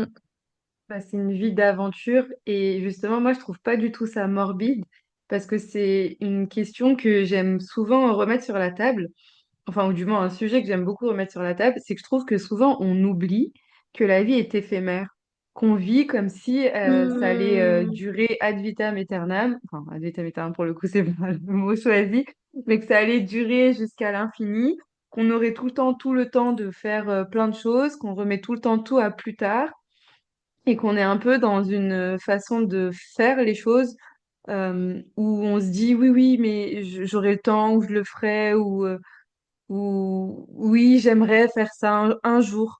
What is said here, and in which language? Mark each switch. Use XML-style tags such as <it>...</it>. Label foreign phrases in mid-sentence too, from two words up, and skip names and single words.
<fr>Bah, c'est une vie d'aventure et justement, moi, je trouve pas du tout ça morbide parce que c'est une question que j'aime souvent remettre sur la table, enfin, ou du moins un sujet que j'aime beaucoup remettre sur la table, c'est que je trouve que souvent on oublie que la vie est éphémère, qu'on vit comme si ça allait Hmm, durer</fr> <la>ad vitam aeternam,</la> <fr>enfin,</fr> <la>ad vitam aeternam</la> <fr>pour le coup, c'est pas le mot choisi, mais que ça allait durer jusqu'à l'infini, qu'on aurait tout le temps de faire plein de choses, qu'on remet tout le temps tout à plus tard et qu'on est un peu dans une façon de faire les choses où on se dit oui, oui, mais j'aurai le temps, ou je le ferai, ou oui, j'aimerais faire ça un jour.</fr>